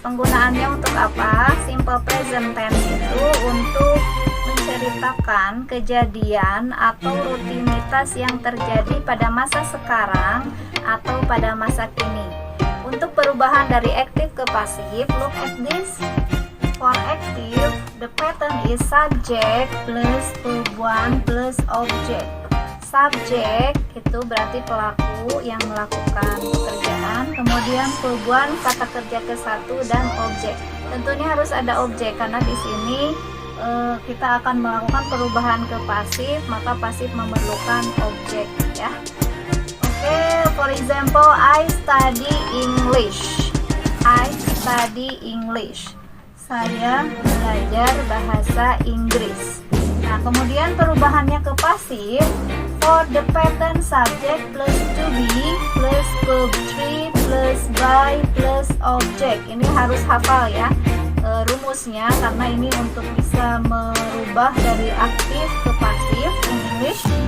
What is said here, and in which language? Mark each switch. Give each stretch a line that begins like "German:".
Indonesian: Penggunaannya untuk apa? Simple present tense itu untuk menceritakan kejadian atau rutinitas yang terjadi pada masa sekarang atau pada masa kini. Untuk perubahan dari aktif ke pasif,
English: look at this. For active, the pattern is subject plus verb 1 plus object.
Indonesian: Subjek itu berarti pelaku yang melakukan pekerjaan, kemudian verb 1 kata kerja ke-1 dan objek. Tentunya harus ada objek karena di sini kita akan melakukan perubahan ke pasif, maka pasif memerlukan objek ya.
English: Oke, for example, I study English. I study English.
Indonesian: Saya belajar bahasa Inggris. Nah, kemudian perubahannya ke pasif,
English: for the pattern subject plus to be plus verb 3 plus by plus object.
Indonesian: Ini harus hafal ya rumusnya karena ini untuk bisa merubah dari aktif ke pasif
English: in English.